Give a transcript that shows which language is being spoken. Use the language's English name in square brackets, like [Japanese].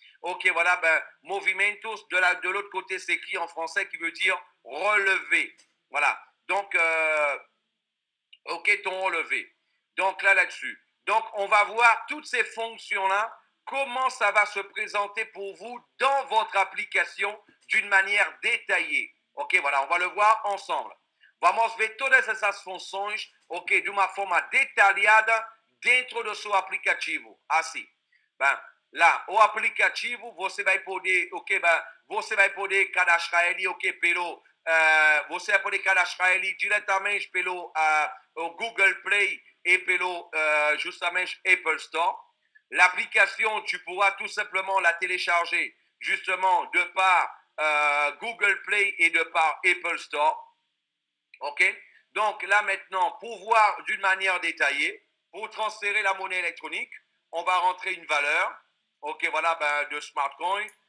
[French] OK, voilà, movimentos, de l'autre côté, c'est écrit en français qui veut dire relever. Voilà. Donc, OK, ton relevé. Donc là-dessus. Donc, on va voir toutes ces fonctions-là, comment ça va se présenter pour vous dans votre application d'une manière détaillée. OK, voilà, on va le voir ensemble. [Portuguese] Vamos ver todas essas funções, OK, de uma forma detalhada dentro do seu aplicativo. Assim. Lá, o aplicativo, você vai poder, OK, você vai poder cadastrar ele, OK, pelo você vai poder cadastrar ele diretamente pelo o Google Play et pelo justamente Apple Store. [French] L'application, tu pourras tout simplement la télécharger justement de par Google Play et de par Apple Store. OK? Donc là maintenant, pour voir d'une manière détaillée, pour transférer la monnaie électronique, on va rentrer une valeur, OK, voilà, de Smartcoin.